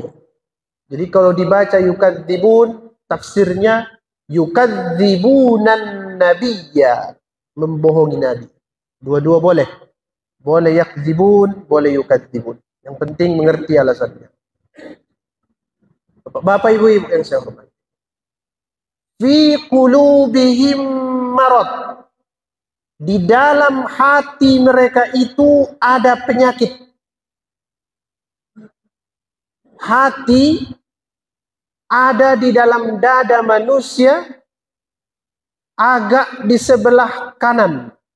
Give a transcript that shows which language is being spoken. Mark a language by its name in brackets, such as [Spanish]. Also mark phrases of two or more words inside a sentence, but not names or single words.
[Indonesian] Jadi kalau dibaca yukadzibun, tafsirnya [Arabic] يكذبون النبي, [Indonesian] membohongi nabi. Dua-dua boleh. Boleh yakdzibun, boleh yukadzibun. Yang penting mengerti alasannya. Bapak ibu-ibu yang saya hormati. [Arabic] في قلوبهم مرض. [Indonesian] Di dalam hati mereka itu ada penyakit. Hati ada di dalam dada manusia, agak di sebelah kanan.